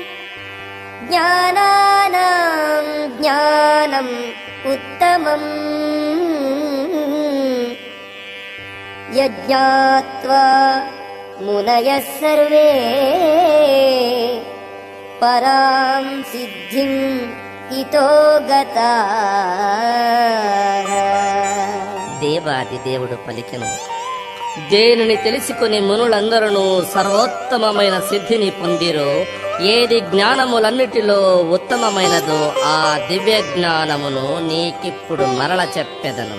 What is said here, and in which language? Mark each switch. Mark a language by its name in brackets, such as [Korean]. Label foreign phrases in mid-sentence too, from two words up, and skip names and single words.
[Sanskrit] ज्ञानानां ज्ञानम् उत्तमम् यज्ञात्वा मुनयः सर्वे परां सिद्धिं इतो गताः। [Telugu] దేవాది దేవుడు పలికెను, దేనిని తెలుసుకుని మునులందరూ సర్వోత్తమమైన సిద్ధిని పొందిరో, ఏది జ్ఞానములన్నిటిలో ఉత్తమమైనదో ఆ దివ్య జ్ఞానమును నీకిప్పుడు మరల చెప్పెదను.